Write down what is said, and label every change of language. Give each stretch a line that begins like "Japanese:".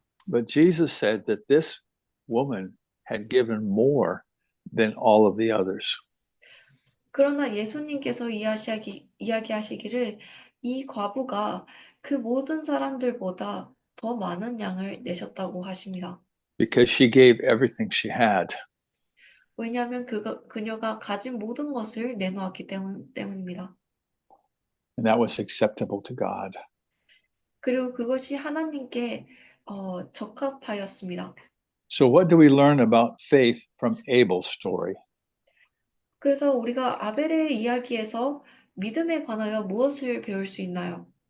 English: But Jesus said that this woman had given more than all of the others.
Korean: 그러나 예수님께서 이야기하시기를 이 과부가 그 모든 사람들보다 더 많은 양을 내셨다고 하십니다.
English: Because she gave everything she had.
Korean: 왜냐하면 그녀가 가진 모든 것을 내놓았기 때문입니다.
English: And that was acceptable to God.
Korean: 그리고 그것이 하나님께 적합하였습니다.
English: So what do we learn about faith from Abel's story?
Korean: 그래서 우리가 아벨의 이야기에서 믿음에 관하여 무엇을 배울 수 있나요?